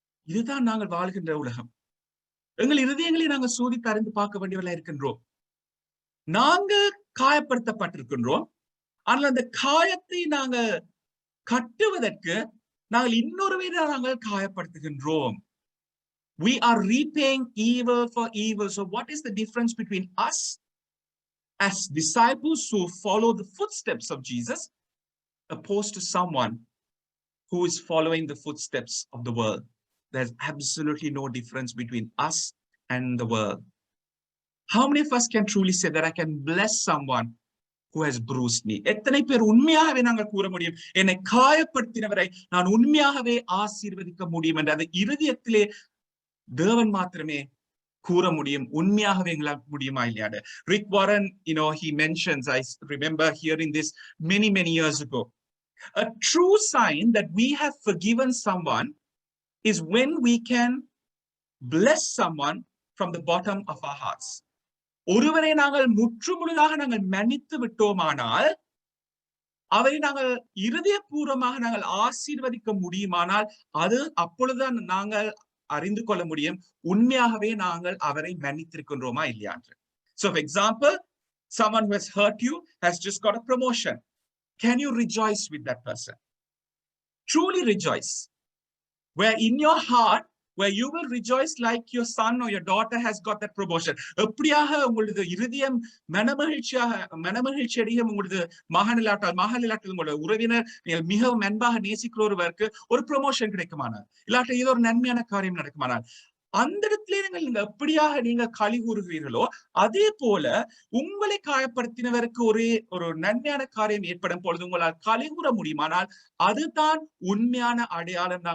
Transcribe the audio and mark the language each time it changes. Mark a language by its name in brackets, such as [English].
[Tamil] இதுதான் நாங்கள் வாழ்கின்ற உலகம். எங்கள் இருதயங்களை நாங்கள் சோதித்து அறிந்து பார்க்க வேண்டியவர்களா இருக்கின்றோம். நாங்க காயப்படுத்தப்பட்டிருக்கின்றோம். ஆனால் அந்த காயத்தை நாங்க கட்டுவதற்கு நாங்கள் இன்னொருவரை நாங்கள் காயப்படுத்துகின்றோம். [English] We are repaying evil for evil. So what is the difference between us as disciples who follow the footsteps of Jesus opposed to someone who is following the footsteps of the world? There's absolutely no difference between us and the world. How many of us can truly say that I can bless someone who has bruised me? [Tamil] எத்தனை பேர் உண்மையாகவே நாங்கள் கூற முடியும், என்னை காயப்படுத்தினவரை நான் உண்மையாகவே ஆசீர்வதிக்க முடியும் என்று அது இருதயத்திலே தேவன் மாத்திரமே கூற முடியும். உண்மையாகவே எங்களால் முடியுமா இல்லையா? [English] Rick Warren, he mentions, I remember hearing this many years ago, a true sign that we have forgiven someone is when we can bless someone from the bottom of our hearts. [Tamil] ஒருவரை நாங்கள் முற்றுமுழுதாக நாங்கள் மன்னித்து விட்டோமானால், அவரை நாங்கள் இருதயபூர்வமாக நாங்கள் ஆசீர்வதிக்க முடியுமானால், அது அப்பொழுதுதான் நாங்கள் அறிந்து கொள்ள முடியும் உண்மையாகவே நாங்கள் அவரை மன்னித்திருக்கின்றோமா இல்லையா என்று. [English] So for example, someone who has hurt you has just got a promotion. Can you rejoice with that person? Truly rejoice. Where in your heart, where you will rejoice like your son or your daughter has got that promotion. [Tamil] எப்படியாக உங்களது இருதயம் மனமகிழ்ச்சி அடையும் உங்களது மகனிலாட்டால் உங்களோட உறவினர் நீங்கள் மிகவும் அன்பாக நேசிக்கிற ஒருவருக்கு ஒரு ப்ரொமோஷன் கிடைக்குமானால், இல்லாட்ட ஏதோ ஒரு நன்மையான காரியம் நடக்குமானால், அந்த இடத்துல நீங்க எப்படியாக நீங்க களி கூறுகிறீர்களோ அதே போல உங்களை காயப்படுத்தினவருக்கு ஒரு நன்மையான காரியம் ஏற்படும் பொழுது உங்களால் களி கூற முடியுமானால் அதுதான் உண்மையான அடையாளம்.